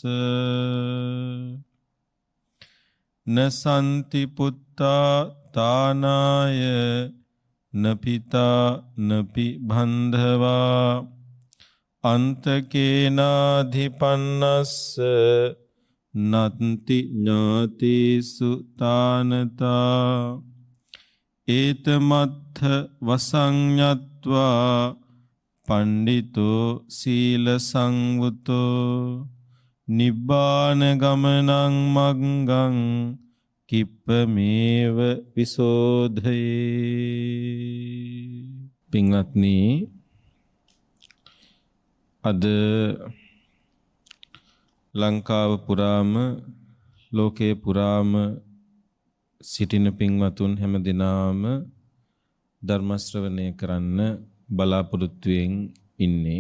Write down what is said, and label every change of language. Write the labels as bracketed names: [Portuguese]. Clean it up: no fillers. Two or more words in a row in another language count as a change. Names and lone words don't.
[Pali] නසන්ති පුත්තා තානාය නපිතා නපි බන්ධවා අන්තකේනාධිපන්නස්ස නත්ති ඥාතිසු තානතා ඒතමත්ථ වසඤ්ඤත්වා පණ්ඩිතෝ සීල සංවුතෝ නිබ්බාන ගමනං මග්ගං කිප්පමේව විසෝධයේ. [Sinhala] පින්වත්නි, අද ලංකාව පුරාම ලෝකේ පුරාම සිටින පින්වතුන් හැම දිනාම ධර්ම ශ්‍රවණය කරන්න බලාපොරොත්තුෙන් ඉන්නේ.